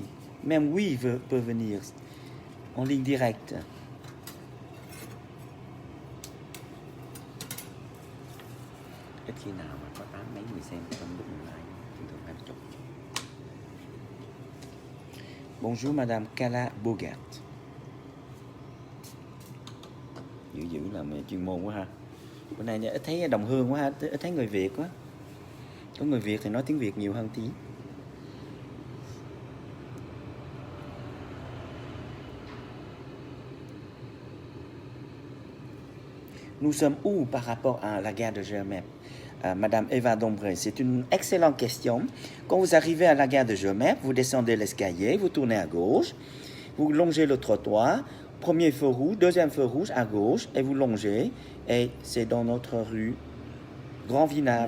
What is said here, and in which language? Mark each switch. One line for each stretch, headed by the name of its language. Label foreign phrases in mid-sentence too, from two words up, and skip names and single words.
French: Même oui peut venir en ligne directe. Bonjour Madame Kala Bogart.
Vietnamese: Dữ là chuyên môn quá ha. Bữa nay ít thấy đồng hương quá ha, ít thấy người Việt quá. Có người Việt thì nói tiếng Việt nhiều hơn tí.
French: Nous sommes où par rapport à la gare de Gemep? Madame Eva Dombré, c'est une excellente question. Quand vous arrivez à la gare de Gemep, vous descendez l'escalier, vous tournez à gauche, vous longez le trottoir, premier feu rouge, deuxième feu rouge à gauche, et vous longez, et c'est dans notre rue Grand Vinave.